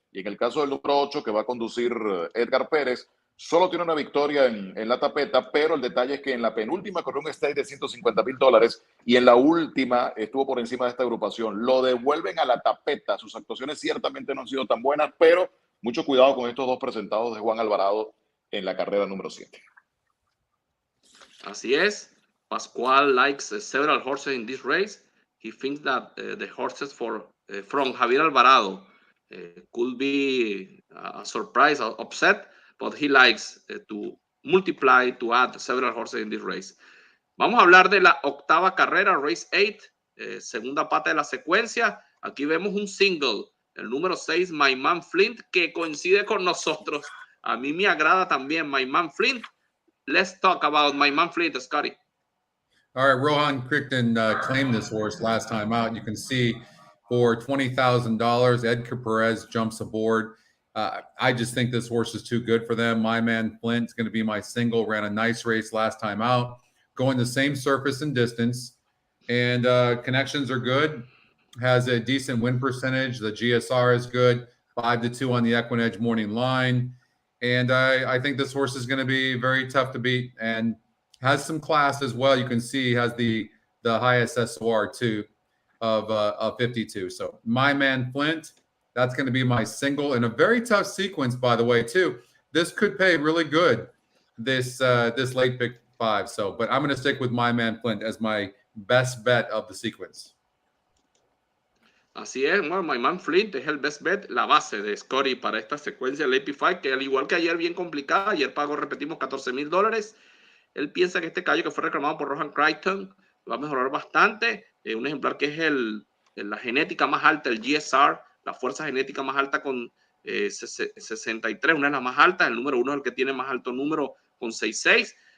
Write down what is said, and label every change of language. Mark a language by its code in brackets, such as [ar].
[es] Y en el caso del número 8, que va a conducir Edgar Pérez, solo tiene una victoria en la tapeta, pero el detalle es que en la penúltima corrió un stake de $150,000 y en la última estuvo por encima de esta agrupación. Lo devuelven a la tapeta. Sus actuaciones ciertamente no han sido tan buenas, pero mucho cuidado con estos dos presentados de Juan Alvarado en la carrera número 7. Así es. [en] Pascual likes several horses in this race. He thinks that the horses from Javier Alvarado could be a surprise, upset, but he likes to multiply, to add several horses in this race. [es] Vamos a hablar de la 8ª carrera, [en] Race 8, [es] segunda pata de la secuencia. Aquí vemos un single, el número 6, My Man Flint, que coincide con nosotros. A mí me agrada también My Man Flint. [en] Let's talk about My Man Flint, Scotty. All right, Rohan Crichton claimed this horse last time out. You can see for $20,000, Edgar Perez jumps aboard. I just think this horse is too good for them. My Man Flint's going to be my single. Ran a nice race last time out, going the same surface and distance, and connections are good. Has a decent win percentage. The GSR is good. 5-2 on the EquinEdge morning line, and I think this horse is going to be very tough to beat and has some class as well. You can see he has the highest SOR too of 52. So My Man Flint, that's going to be my single in a very tough sequence, by the way, too. This could pay really good, this late pick 5. So, but I'm going to stick with My Man Flint as my best bet of the sequence. [es] Así es, bueno, My Man Flint es el best bet, la base de Scotty para esta secuencia del AP5, que al igual que ayer bien complicada, ayer pagó, repetimos, $14,000. Él piensa que este caballo que fue reclamado por Rohan Crichton va a mejorar bastante. Un ejemplar que es la genética más alta, el GSR, la fuerza genética más alta con 63, una de las más altas. El número 1 es el que tiene más alto número con 66.